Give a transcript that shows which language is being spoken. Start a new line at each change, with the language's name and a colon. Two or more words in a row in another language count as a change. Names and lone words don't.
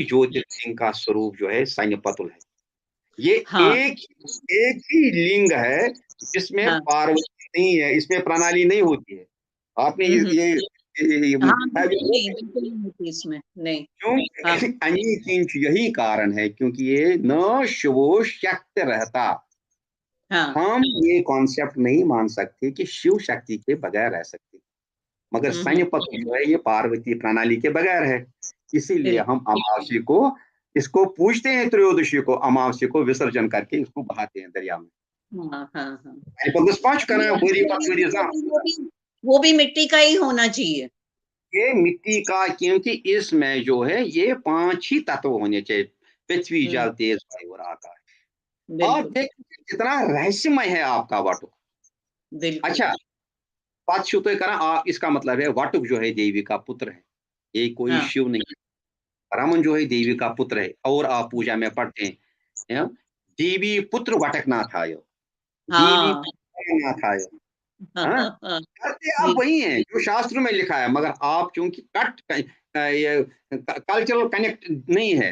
Hindi: ज्योतिर्लिंग का स्वरूप जो है सैन्यपतुल है। ये हाँ एक एक ही लिंग है जिसमें हाँ पार्वती नहीं है, इसमें प्रणाली नहीं होती है। आपने हम्म, ये हाँ है बिल्कुल जो नहीं बिल्कुल नहीं होती इसमें नहीं क्यों हाँ अनिकिंच यही कारण है क्योंकि ये न शिवो शक्त रहता। हाँ हम ये कॉन्सेप्ट नहीं मान सकते कि शिव शक्ति के बगैर रह सकते। मगर हम्म, सैन्यपत जो है ये पार्वती प्रणाली के बगैर है। इसीलिए बिल्कुल हम अमावस्या को इसको पूजते हैं त्रयोदशी को अमावस्या को विसर्जन करके इसको बहाते हैं दरिया में। हाँ हाँ हाँ
Kashmiri: पांच करना वरी पत वरी जा।
Hindi: वो भी मिट्टी का ही होना चाहिए ये मिट्टी का क्योंकि इसमें जो है ये 5 ही तत्व होने चाहिए। पृथ्वी, हम्म, जल, तेज, वायु और आकाश। आप बिल्कुल देखिए कितना रहस्यमय है आपका वटुक। बिल्कुल। अच्छा,
Kashmiri: पत छु तुम करान
Hindi: आप, इसका मतलब है वटुक जो है देवी का पुत्र है, ये कोई हाँ, शिव नहीं है। रमन जो है देवी का पुत्र है, और आप पूजा में पढ़ते हैं, देवी पुत्र वटकनाथ आयो, देवी हाँ, पुत्र वटकनाथ आयो। हाँ, हाँ, हाँ, हाँ, करते आप बिल्कुल। वही हैं जो शास्त्र में लिखा है, मगर आप चूंकि ये कल्चरल कनेक्ट नहीं है।